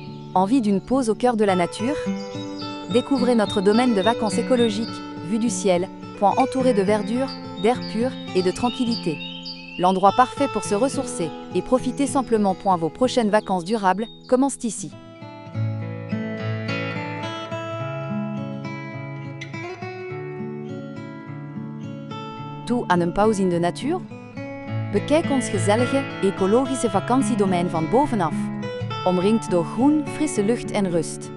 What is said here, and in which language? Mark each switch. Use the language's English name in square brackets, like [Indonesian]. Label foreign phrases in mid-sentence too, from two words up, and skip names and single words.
[French] Envie d'une pause au cœur de la nature? Découvrez notre domaine de vacances écologiques, vue du ciel, point entouré de verdure, d'air pur et de tranquillité. L'endroit parfait pour se ressourcer et profiter simplement. Vos prochaines vacances durables commencent ici. [Dutch] Toe aan een pauze in de natuur? Bekijk ons gezellige, ecologische vakantiedomein van bovenaf. Omringd door groen, frisse lucht en rust.